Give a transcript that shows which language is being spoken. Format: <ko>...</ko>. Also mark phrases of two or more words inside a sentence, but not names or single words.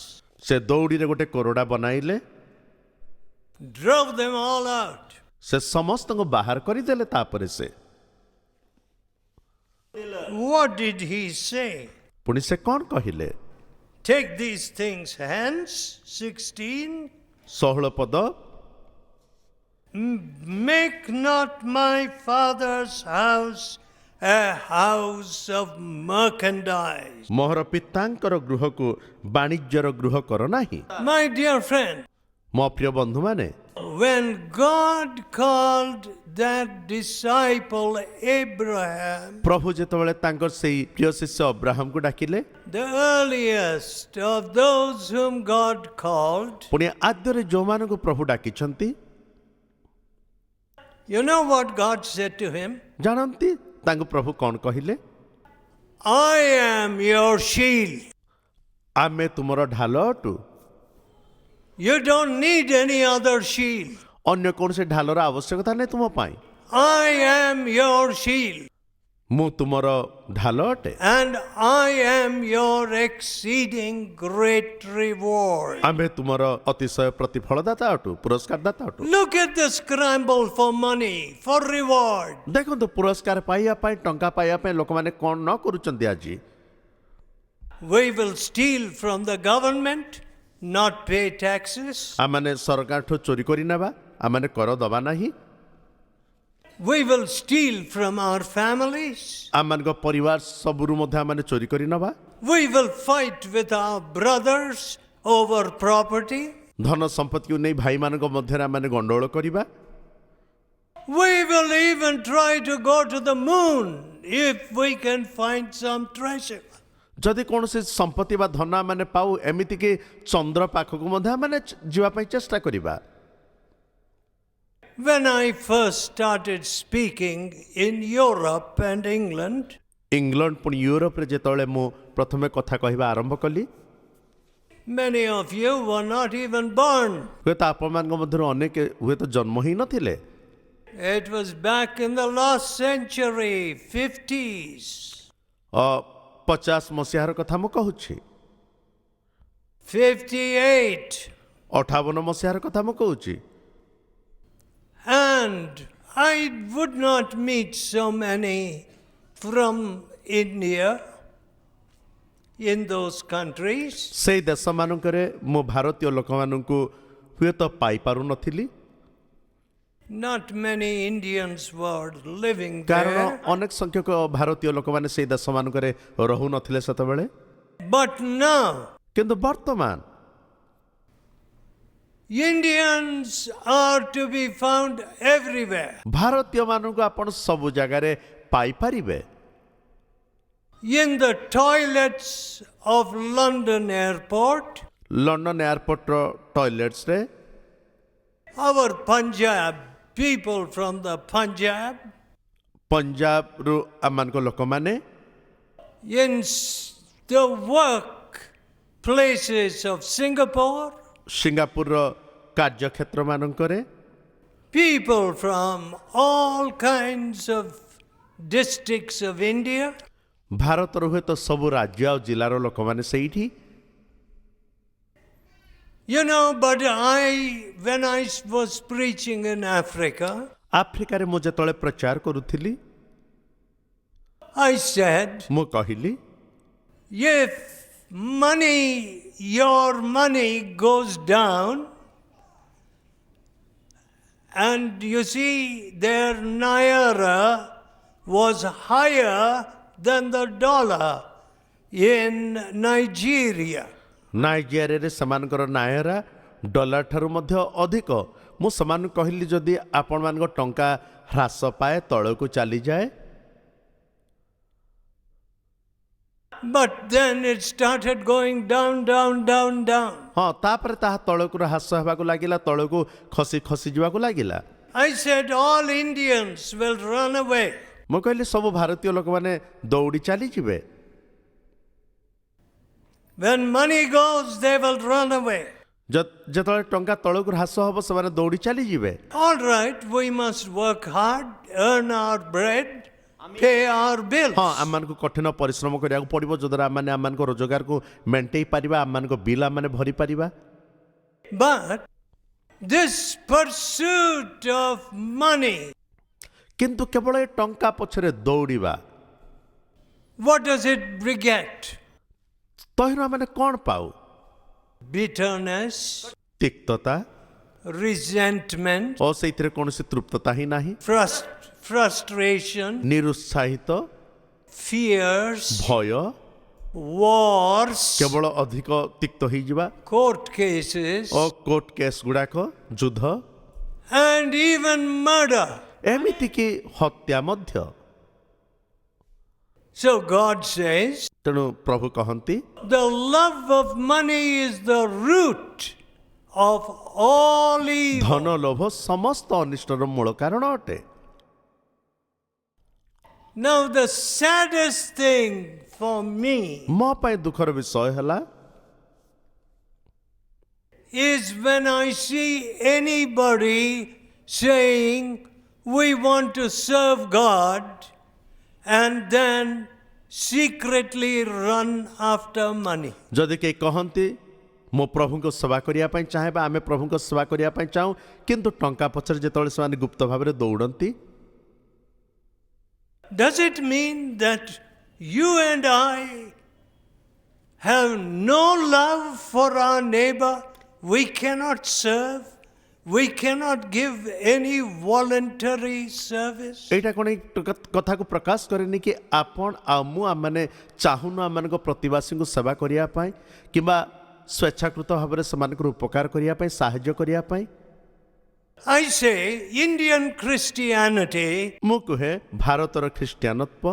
<or>ସେ ଦୌଡ଼ିରେ ଗୋଟେ କୋରଡ଼ା ବନାଇଲେ</or> <en>drove them all out.</en> <or>ସେ ସମସ୍ତଙ୍କୁ ବାହାର କରିଦେଲେ ତାପରେ ସେ</or> <en>What did he say?</en> <or>ପୁଣି ସେ କ'ଣ କହିଲେ</or> <en>Take these things hence, 16.</en> <or>16 ପଦ</or> <en>Make not my father's house a house of merchandise.</en> <or>ମୋହର ପିତାଙ୍କର ଗୃହକୁ ବାଣିଜ୍ୟର ଗୃହ କର ନାହିଁ</or> <en>My dear friend,</en> <or>ମୋ ପ୍ରିୟ ବନ୍ଧୁମାନେ</or> <en>when God called that disciple Abraham,</en> <or>ପ୍ରଭୁ ଯେତେବେଳେ ତାଙ୍କର ସେଇ ପ୍ରିୟ ଶିଷ୍ୟ ଅବ୍ରାହମକୁ ଡାକିଲେ</or> <en>the earliest of those whom God called,</en> <or>ପୁଣି ଆଦ୍ୟରେ ଯେଉଁମାନଙ୍କୁ ପ୍ରଭୁ ଡାକିଛନ୍ତି</or> <en>you know what God said to him?</en> <or>ଜାଣନ୍ତି ତାଙ୍କୁ ପ୍ରଭୁ କ'ଣ କହିଲେ</or> <en>I am your shield.</en> <or>ଆମେ ତୁମର ଢାଲ ଅଟୁ</or> <en>You don't need any other shield.</en> <or>ଅନ୍ୟ କୌଣସି ଢାଲର ଆବଶ୍ୟକତା ନାହିଁ ତୁମ ପାଇଁ</or> <en>I am your shield.</en> <or>ମୁଁ ତୁମର ଢାଲ ଅଟେ</or> <en>And I am your exceeding great reward.</en> <or>ଆମେ ତୁମର ଅତିଶୟ ପ୍ରତିଫଳଦାତା ଅଟୁ ପୁରସ୍କାରଦାତା ଅଟୁ</or> <en>Look at the scramble for money, for reward.</en> <or>ଦେଖନ୍ତୁ ପୁରସ୍କାର ପାଇବା ପାଇଁ ଟଙ୍କା ପାଇବା ପାଇଁ ଲୋକମାନେ କ'ଣ ନ କରୁଛନ୍ତି ଆଜି</or> <en>We will steal from the government, not pay taxes.</en> <or>ଆମମାନେ ସରକାରଠୁ ଚୋରି କରି ନେବା ଆମମାନେ କର ଦେବା ନାହିଁ</or> <en>We will steal from our families.</en> <or>ଆମମାନଙ୍କ ପରିବାର ସବୁରୁ ମଧ୍ୟ ଆମମାନେ ଚୋରି କରି ନେବା</or> <en>We will fight with our brothers over property.</en> <or>ଧନ ସମ୍ପତ୍ତିକୁ ନେଇ ଭାଇମାନଙ୍କ ମଧ୍ୟରେ ଆମମାନେ ଗଣ୍ଡଗୋଳ କରିବା</or> <en>We will even try to go to the moon if we can find some treasure.</en> <or>ଯଦି କୌଣସି ସମ୍ପତ୍ତି ବା ଧନ ଆମମାନେ ପାଉ ଏମିତିକି ଚନ୍ଦ୍ର ପାଖକୁ ମଧ୍ୟ ଆମମାନେ ଯିବା ପାଇଁ ଚେଷ୍ଟା କରିବା</or> <en>When I first started speaking in Europe and England,</en> <or>ଇଂଲଣ୍ଡ ପୁଣି ୟୁରୋପରେ ଯେତେବେଳେ ମୁଁ ପ୍ରଥମେ କଥା କହିବା ଆରମ୍ଭ କଲି</or> <en>many of you were not even born.</en> <or>ହୁଏତ ଆପଣମାନଙ୍କ ମଧ୍ୟରୁ ଅନେକ ହୁଏତ ଜନ୍ମ ହିଁ ନଥିଲେ</or> <en>It was back in the last century, 50s.</en> <or>50 ମସିହାର କଥା ମୁଁ କହୁଛି</or> <en>58.</en> <or>58 ମସିହାର କଥା ମୁଁ କହୁଛି</or> <en>And I would not meet so many from India in those countries.</en> <or>ସେଇ ଦେଶମାନଙ୍କରେ ମୁଁ ଭାରତୀୟ ଲୋକମାନଙ୍କୁ ହୁଏତ ପାଇପାରୁନଥିଲି</or> <en>Not many Indians were living</en> <or>କାରଣ</or> <en>there.</en> <or>ଅନେକ ସଂଖ୍ୟକ ଭାରତୀୟ ଲୋକମାନେ ସେଇ ଦେଶମାନଙ୍କରେ ରହୁନଥିଲେ ସେତେବେଳେ</or> <en>But now,</en> <or>କିନ୍ତୁ ବର୍ତ୍ତମାନ</or> <en>Indians are to be found everywhere.</en> <or>ଭାରତୀୟମାନଙ୍କୁ ଆପଣ ସବୁ ଜାଗାରେ ପାଇପାରିବେ।</or> <en>In the toilets of London airport,</en> <or>ଲଣ୍ଡନ ଏୟାରପୋର୍ଟର ଟଏଲେଟ୍ସରେ</or> <en>our Punjab, people from the Punjab,</en> <or>ପଞ୍ଜାବରୁ ଆମମାନଙ୍କ ଲୋକମାନେ</or> <en>in the work places of Singapore,</en> <or>ସିଙ୍ଗାପୁରର କାର୍ଯ୍ୟକ୍ଷେତ୍ରମାନଙ୍କରେ</or> <en>people from all kinds of districts of India,</en> <or>ଭାରତର ହୁଏତ ସବୁ ରାଜ୍ୟ ଆଉ ଜିଲ୍ଲାର ଲୋକମାନେ ସେଇଠି।</or> <en>you know, but when I was preaching in Africa,</en> <or>ଆଫ୍ରିକାରେ ମୁଁ ଯେତେବେଳେ ପ୍ରଚାର କରୁଥିଲି</or> <en>I said,</en> <or>ମୁଁ କହିଲି</or> <en>if your money goes down, and you see their naira was higher than the dollar in Nigeria.</en> <or>ନାଇଜେରିଆରେ ସେମାନଙ୍କର ନାୟରା ଡଲାର ଠାରୁ ମଧ୍ୟ ଅଧିକ। ମୁଁ ସେମାନଙ୍କୁ କହିଲି ଯଦି ଆପଣମାନଙ୍କ ଟଙ୍କା ହ୍ରାସ ପାଏ ତଳକୁ ଚାଲିଯାଏ,</or> <en>But then it started going down, down, down, down.</en> <or>ହଁ ତାପରେ ତାହା ତଳକୁ ହ୍ରାସ ହେବାକୁ ଲାଗିଲା, ତଳକୁ ଖସି ଖସି ଯିବାକୁ ଲାଗିଲା।</or> <en>I said all Indians will run away.</en> <or>ମୁଁ କହିଲି ସବୁ ଭାରତୀୟ ଲୋକମାନେ ଦୌଡ଼ି ଚାଲିଯିବେ।</or> <en>When money goes, they will run away.</en> <or>ଯେତେବେଳେ ଟଙ୍କା ତଳକୁ ହ୍ରାସ ହେବ ସେମାନେ ଦୌଡ଼ି ଚାଲିଯିବେ।</or> <en>All right, we must work hard, earn our bread, pay our bills.</en> <or>ହଁ ଆମମାନଙ୍କୁ କଠିନ ପରିଶ୍ରମ କରିବାକୁ ପଡ଼ିବ ଯଦ୍ୱାରା ଆମମାନେ ଆମମାନଙ୍କ ରୋଜଗାରକୁ ମେଣ୍ଟେଇ ପାରିବା, ଆମମାନଙ୍କ ବିଲ୍ ଆମମାନେ ଭରିପାରିବା।</or> <en>But this pursuit of money,</en> <or>କିନ୍ତୁ କେବଳ ଏ ଟଙ୍କା ପଛରେ ଦୌଡ଼ିବା,</or> <en>what does it beget?</en> <or>ତହିଁରୁ ଆମମାନେ କ'ଣ ପାଉ?</or> <en>Bitterness,</en> <or>ତିକ୍ତତା</or> <en>resentment,</en> <or>ଓ ସେଇଥିରେ କୌଣସି ତୃପ୍ତତା ହିଁ ନାହିଁ।</or> <en>frustration,</en> <or>ନିରୁତ୍ସାହିତ,</or> <en>fears,</en> <or>ଭୟ,</or> <en>wars,</en> <or>କେବଳ ଅଧିକ ତିକ୍ତ ହେଇଯିବା</or> <en>court cases,</en> <or>ଓ</or> <en>court case</en> <or>ଗୁଡ଼ାକ, ଯୁଦ୍ଧ,</or> <en>and even murder.</en> <or>ଏମିତିକି ହତ୍ୟା ମଧ୍ୟ।</or> <en>So God says,</en> <or>ତେଣୁ ପ୍ରଭୁ କହନ୍ତି</or> <en>the love of money is the root of all evil.</en> <or>ଧନ ଲୋଭ ସମସ୍ତ ଅନିଷ୍ଟର ମୂଳ କାରଣ ଅଟେ।</or> <en>Now the saddest thing for me</en> <or>ମୋ ପାଇଁ ଦୁଃଖର ବିଷୟ ହେଲା</or> <en>is when I see anybody saying we want to serve God and then secretly run after money.</en> <or>ଯଦି କେହି କହନ୍ତି ମୁଁ ପ୍ରଭୁଙ୍କ ସେବା କରିବା ପାଇଁ ଚାହେଁ ବା ଆମେ ପ୍ରଭୁଙ୍କ ସେବା କରିବା ପାଇଁ ଚାହୁଁ କିନ୍ତୁ ଟଙ୍କା ପଛରେ ଯେତେବେଳେ ସେମାନେ ଗୁପ୍ତ ଭାବରେ ଦୌଡ଼ନ୍ତି,</or> <en>Does it mean that you and I have no love for our neighbor? We cannot serve. We cannot give any voluntary service.</en> <or>ଏଇଟା କ'ଣ ଏଇ କଥାକୁ ପ୍ରକାଶ କରେନି କି ଆପଣ ଆଉ ମୁଁ ଆମମାନେ ଚାହୁଁନୁ ଆମମାନଙ୍କ ପ୍ରତିବାସୀଙ୍କୁ ସେବା କରିବା ପାଇଁ କିମ୍ବା ସ୍ୱେଚ୍ଛାକୃତ ଭାବରେ ସେମାନଙ୍କର ଉପକାର କରିବା ପାଇଁ, ସାହାଯ୍ୟ କରିବା ପାଇଁ?</or> <en>I say Indian Christianity</en> <or>ମୁଁ କୁହେ ଭାରତର ଖ୍ରୀଷ୍ଟିଆନତ୍ୱ</or>